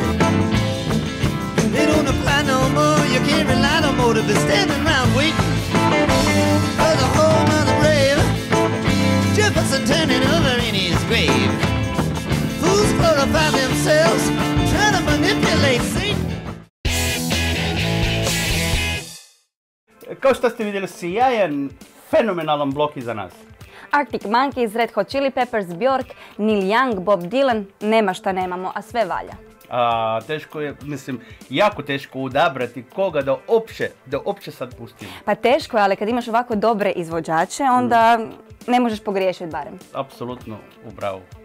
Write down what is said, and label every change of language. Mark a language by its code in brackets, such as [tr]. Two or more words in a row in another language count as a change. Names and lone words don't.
[en] They don't apply no more. You can't rely on motive. They're standing around waiting for the whole nother brave. Jefferson turning over in his grave. Fools glorify themselves, trying to manipulate Satan. [bs] Kao što ste vidjeli, sjajan, fenomenalan blok iza nas. Arctic Monkeys, Red Hot Chili Peppers, Björk, Neil Young, Bob Dylan, nema šta nemamo, a sve valja. Teško je, mislim, jako teško odabrati koga da opće sad pustimo. Pa teško je, ali kad imaš ovako dobre izvođače, onda ne možeš pogriješiti barem. Apsolutno u pravu.